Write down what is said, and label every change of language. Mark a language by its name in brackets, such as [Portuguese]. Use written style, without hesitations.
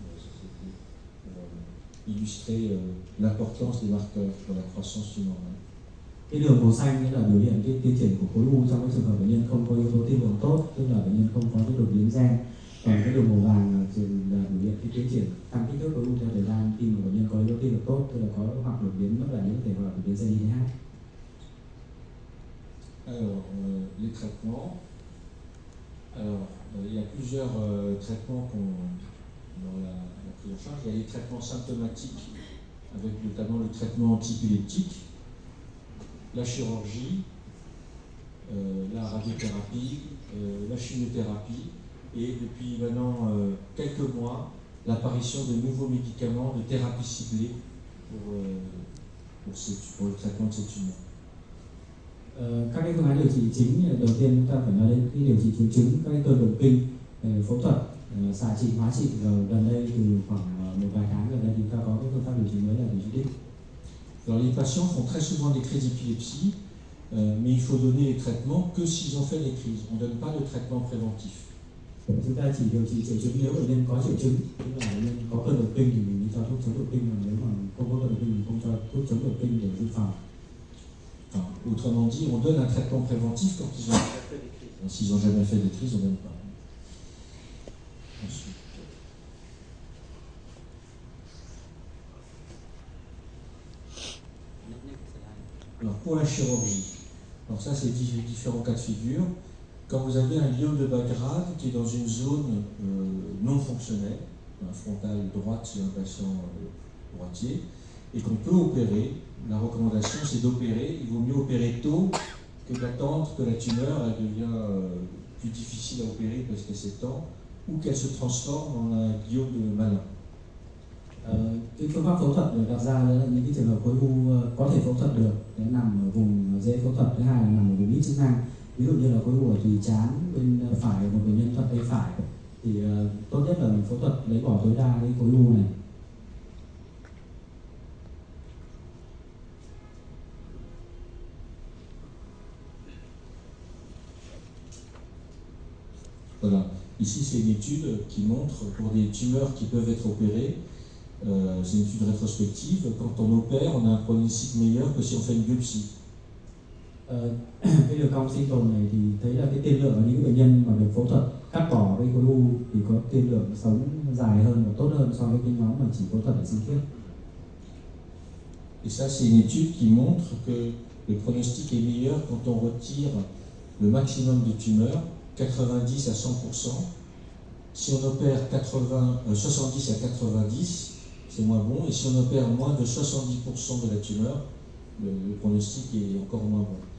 [French] C'était pour illustrer l'importance des marqueurs dans la croissance tumorale. [Vietnamese] Cái đường màu xanh nghĩa là biểu hiện cái tiến triển của khối u trong cái trường hợp bệnh nhân không có yếu tố tiên lượng tốt, tức là bệnh nhân không có cái đột biến gen. Còn cái đường màu vàng là biểu hiện cái tiến triển tăng kích thước khối u theo thời gian khi mà bệnh nhân có yếu tố tiên lượng tốt, tức là có hoặc đột biến mất lành có thể hoặc đột biến gen IDH. [French] Alors, les traitements. Alors, il y a plusieurs traitements dans la prise en charge. Il y a les traitements symptomatiques, avec notamment le traitement antiépileptique, la chirurgie, la radiothérapie, la chimiothérapie, et depuis maintenant quelques mois, l'apparition de nouveaux médicaments de thérapie ciblée pour le traitement de ces tumeurs. [Vietnamese] Các cái phương án điều trị chính, đầu tiên chúng ta phải nói đến cái điều trị triệu chứng, các cái cơn động kinh, phẫu thuật, xạ trị, hóa trị. Gần đây từ khoảng một vài tháng gần đây chúng ta có cái phương pháp điều trị mới là điều trị đích. [French] Alors les patients font très souvent des crises d'épilepsie, mais il faut donner les traitements que s'ils ont fait les crises. On ne donne pas de traitement préventif. [Vietnamese] Chúng ta chỉ điều trị triệu chứng nếu bệnh nhân có triệu chứng, tức là bệnh nhân có cơn động kinh thì mình mới cho thuốc chống động kinh, mà nếu mà không có cơn động kinh thì không cho thuốc chống động kinh để dự phòng. [French] Enfin, autrement dit, on donne un traitement préventif quand ils ont fait des crises. S'ils n'ont jamais fait des crises, on ne donne pas. Ensuite. Alors pour la chirurgie, alors ça c'est différents cas de figure. Quand vous avez un gliome de bas grade qui est dans une zone non fonctionnelle, frontale droite chez un patient droitier, et qu'on peut opérer, la recommandation c'est d'opérer. Il vaut mieux opérer tôt que d'attendre que la tumeur elle devient plus difficile à opérer parce qu'elle s'étend ou qu'elle se transforme en un gliome de Malin. [Vietnamese] Cái phương pháp phẫu thuật được đặt ra là những cái trường hợp khối u có thể phẫu thuật được, để nằm ở vùng dễ phẫu thuật. Thứ hai là nằm ở vùng ít chức năng, ví dụ như là khối u ở tùy trán bên phải, một bệnh nhân thuận tay phải thì tốt nhất là mình phẫu thuật lấy bỏ tối đa cái khối u này. [French] Voilà. Ici, c'est une étude qui montre pour des tumeurs qui peuvent être opérées, c'est une étude rétrospective, quand on opère, on a un pronostic meilleur que si on fait une biopsie. [Vietnamese] Cái đường cong sinh tồn này thì thấy là cái tiên lượng ở những bệnh nhân mà được phẫu thuật cắt bỏ cái khối u thì có tiên lượng sống dài hơn và tốt hơn so với cái nhóm mà chỉ phẫu thuật để sinh thiết. [French] Et ça, c'est une étude qui montre que le pronostic est meilleur quand on retire le maximum de tumeurs, 90 à 100%. Si on opère 70 à 90, c'est moins bon. Et si on opère moins de 70% de la tumeur, le pronostic est encore moins bon.